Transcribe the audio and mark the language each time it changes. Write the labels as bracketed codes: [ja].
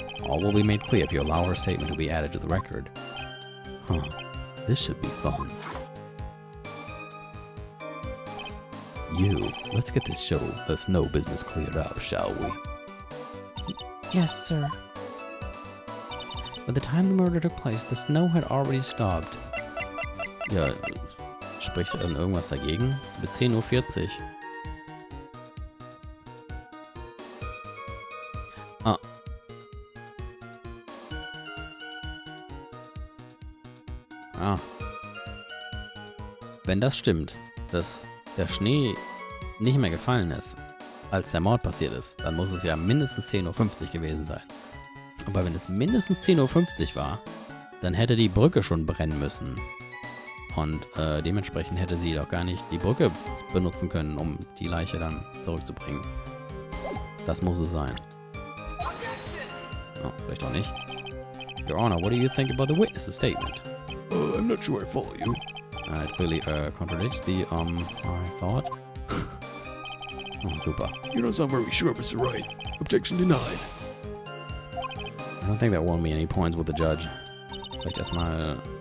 [en] All will be made clear if you allow her statement to be added to the record. Huh. This should be fun. Let's get this snow business cleared up, shall we? Yes, sir. By the time the murder took place, the snow had already stopped. [de] Ja, spricht irgendwas dagegen? Es wird 10:40 Uhr. Ah. Ah. Wenn das stimmt, dass der Schnee nicht mehr gefallen ist, als der Mord passiert ist, dann muss es ja mindestens 10:50 Uhr gewesen sein. Aber wenn es mindestens 10:50 Uhr war, dann hätte die Brücke schon brennen müssen. Und dementsprechend hätte sie doch gar nicht die Brücke benutzen können, um die Leiche dann zurückzubringen. Das muss es sein. Oh, vielleicht auch nicht. [en] Your Honor, what do you think about the witness's statement? I'm not sure I follow you. It clearly contradicts the, I thought. Oh, super. You don't sound very sure, Mr. Wright. Objection denied. I don't think that won me any points with the judge. [de] Vielleicht erstmal...